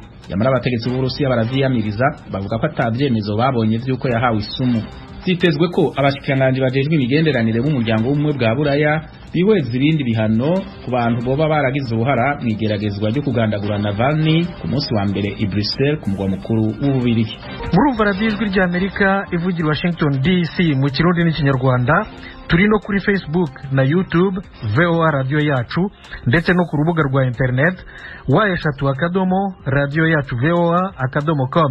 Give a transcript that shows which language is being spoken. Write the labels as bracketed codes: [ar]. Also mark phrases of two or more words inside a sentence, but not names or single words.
[rn] Yamara abategetsi b'Uburusiya baravyiyamiriza bavuga ko atavyemezo babonye vy'uko yahawe isumu. Zitezwe ko abashikiranganji bajejwe imigenderanire b'umuryango w'ubumwe bwa Buraya bihweza ibindi bihano ku bantu boba baragize uruhara mwigeragezwa ryo kugandagura Navalny ku munsi wa mbere i Brussels ku mugwa mukuru w'Ububirigi. Murumva radiyo ijwi ry'Amerika ivugira Washington DC mu Kirundi n'Ikinyarwanda. Turi no kuri Facebook na YouTube VOA radio yacu ndetse no ku rubuga rwa internet wa3.radio-yacu-voa.com.